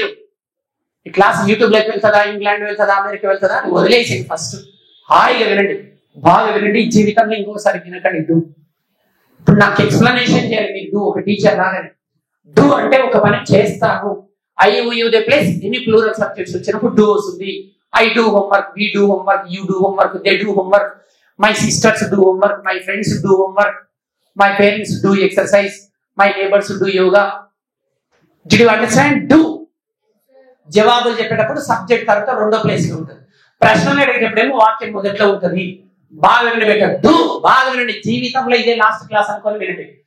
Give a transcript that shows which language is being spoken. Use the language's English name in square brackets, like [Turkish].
[Telugu] మీరు ఈ class YouTube లోకి వెళ్తుందా, ఇంగ్లాండ్ వెళ్తుందా, అమెరికా వెళ్తుందా అని వదిలేసేయండి. ఫస్ట్ హాయిగా వినండి, బాగా వినండి. ఈ జీవితంలో ఇంకోసారి వినకండి. డూ ఇప్పుడు నాకు ఎక్స్ప్లెనేషన్ చేయాలి మీరు, డూ ఒక టీచర్ లాగానే. డూ అంటే ఒక పని చేస్తాను. [English] I you they place ఎన్ని plural subjects [Telugu] వచ్చినప్పుడు డూ వస్తుంది. [English] I do homework, we do homework, you do homework, they do homework, my sisters do homework, my friends do homework, my parents do exercise, my neighbors do yoga. Did you understand? Do. [Telugu] జవాబులు చెప్పేటప్పుడు subject తర్వాత రెండో place లో ఉంటుంది. ప్రశ్నలు అడిగేటప్పుడేమో వాక్యం మొదట్లో ఉంటుంది. బాగా వినండి బెటర్, డూ బాగా వినండి. జీవితంలో ఇదే లాస్ట్ క్లాస్ అనుకొని వినండి.